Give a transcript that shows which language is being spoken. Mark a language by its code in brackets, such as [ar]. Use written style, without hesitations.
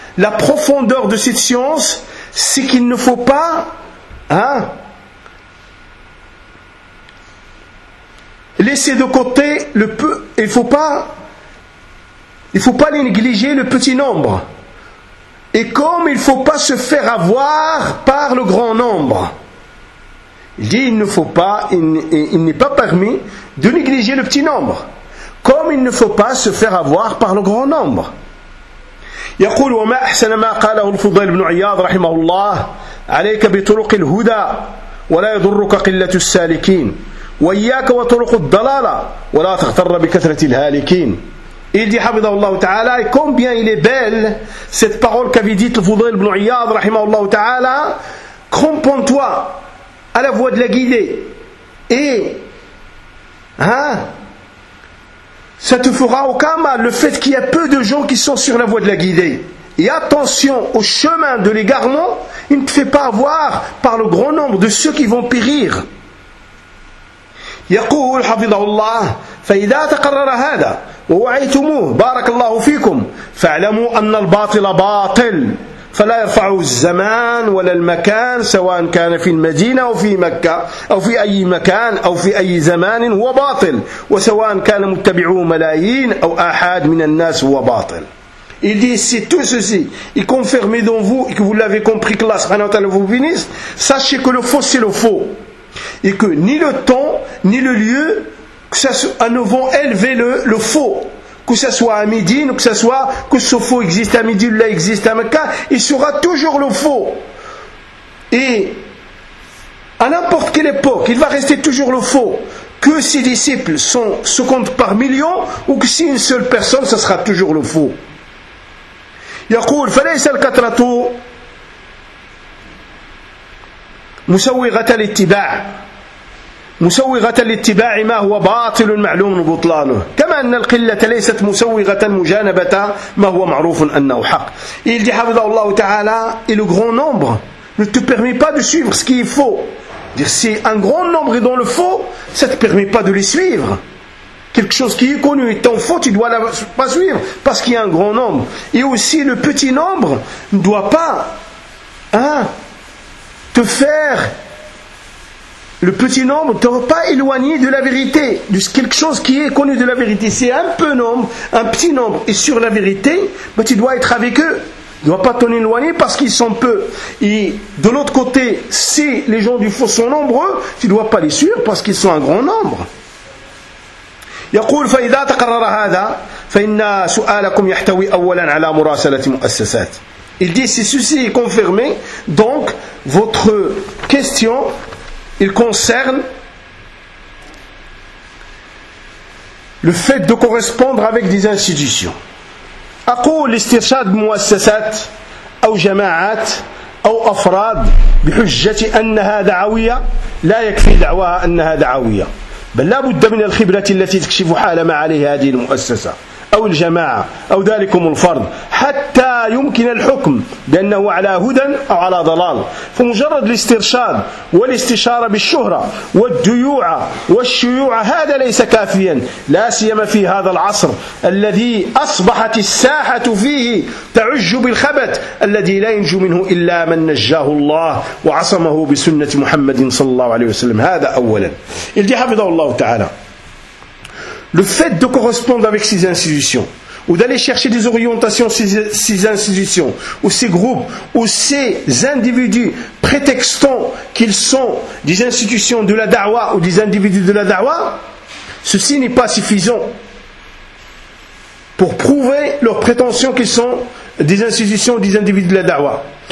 [fr] La profondeur de cette science, c'est qu'il ne faut pas, hein, laisser de côté le peu, il faut pas les négliger le petit nombre. Et comme il faut pas se faire avoir par le grand nombre. Il dit, il n'est pas permis de négliger le petit nombre. Comme il ne faut pas se faire avoir par le grand nombre. [ar] يقول وما أحسن ما قاله الفضيل بن عياض رحمه الله عليك بطرق الهدى ولا يضرك قلة السالكين وإياك وطرق الضلالة ولا تغتر بكثرة الهالكين. [fr] Il dit [ar] حفظه الله تعالى, [fr] et combien il est belle cette parole qu'avait dit le فضيل بن عياض [ar] رحمه الله تعالى, [fr] crampons-toi à la voie de la guidée et hein, ça te fera aucun mal le fait qu'il y a peu de gens qui sont sur la voie de la guidée. Et attention au chemin de l'égarement, il ne te fait pas avoir par le grand nombre de ceux qui vont périr. [ar] يقول حفظه الله فإذا تقرر هذا ووعيتموه بارك الله فيكم فاعلموا أن الباطل باطل فلا يرفع الزمان ولا المكان سواء كان في المدينة أو في مكة أو في أي مكان أو في أي زمان هو باطل وسواء كان متبعه ملايين أو أحد من الناس هو باطل. [fr] Il dit, si tout ceci est confirmé dans vous et que vous l'avez compris que Allah [ar] subhanahu wa ta'ala [fr] vous bénisse, sachez que le faux c'est le faux et que ni le temps ni le lieu que ça soit, ne vont élever le faux. Que ce soit à Médine, que ce soit que ce faux existe à Médine, là existe à Mecca, il sera toujours le faux. Et à n'importe quelle époque, il va rester toujours le faux. Que ses disciples sont, se comptent par millions, ou que si une seule personne, ce sera toujours le faux. [ar] Yaqul, falais sal katratu musawwirata l'ittiba'. مسوغة الاتباع ما هو باطل معلوم بطلانه كما أن القلة ليست مسوغة مجانبة ما هو معروف أنه حق. [fr] Il dit [ar] حفظه الله تعالى, [fr] et le grand nombre ne te permet pas de suivre ce qui est faux. Dire si un grand nombre est dans le faux, ça ne te permet pas de les suivre. Quelque chose qui est connu étant faux, tu ne dois pas suivre parce qu'il y a un grand nombre. Et aussi le petit nombre ne doit pas, hein, te faire, le petit nombre ne t'aura pas éloigné de la vérité, de quelque chose qui est connu de la vérité. C'est un peu nombre, un petit nombre est sur la vérité, mais tu dois être avec eux. Tu ne dois pas t'en éloigner parce qu'ils sont peu. Et de l'autre côté, si les gens du faux sont nombreux, tu ne dois pas les suivre parce qu'ils sont un grand nombre. [ar] يقول فإذا تقرر هذا فإن سؤالكم يحتوي أولا على مراسلة مؤسسات. [fr] Il dit si ceci est confirmé, donc votre question, il concerne le fait de correspondre avec des institutions. [ar] أقول الاستشهاد بمؤسسات أو جماعات أو أفراد بحجة أنها دعوية لا يكفي دعواها أنها دعوية بل لا بد من الخبرة التي تكشف حال ما عليه هذه المؤسسة أو الجماعة أو ذلكم الفرد حتى يمكن الحكم بأنه على هدى أو على ضلال. فمجرد الاسترشاد والاستشارة بالشهرة والديوعة والشيوعة هذا ليس كافيا, لا سيما في هذا العصر الذي أصبحت الساحة فيه تعج بالخبث الذي لا ينجو منه إلا من نجاه الله وعصمه بسنة محمد صلى الله عليه وسلم. هذا أولا. إلدي حفظه الله تعالى. [fr] Le fait de correspondre avec ces institutions, ou d'aller chercher des orientations ces institutions, ou ces groupes, ou ces individus, prétextant qu'ils sont des institutions de la da'wah ou des individus de la da'wah, ceci n'est pas suffisant pour prouver leur prétention qu'ils sont des institutions ou des individus de la da'wah.